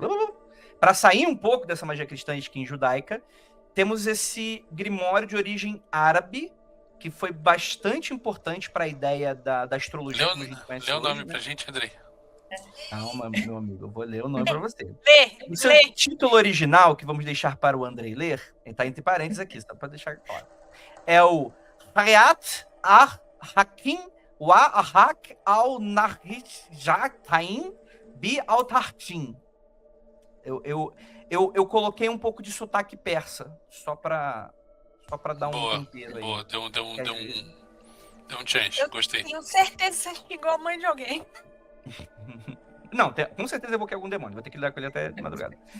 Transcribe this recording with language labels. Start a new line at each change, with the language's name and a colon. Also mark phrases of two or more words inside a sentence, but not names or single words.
Portuguese: Para sair um pouco dessa magia cristã e skin judaica, temos esse grimório de origem árabe, que foi bastante importante para a ideia da astrologia. Lê o nome pra gente, Andrei. Calma, meu amigo, eu vou ler o nome para você. Lê. O seu título original, que vamos deixar para o Andrei ler, está entre parênteses aqui, só para deixar claro. É o Hayat Hakim wa Ahak al-Narjatain bi al-Tartin. Eu coloquei um pouco de sotaque persa, só para dar um tempero aí. Boa, deu um change, gostei. Tenho certeza que é igual a mãe de alguém. Não, com certeza eu vou algum demônio, vou ter que lidar com ele até de madrugada.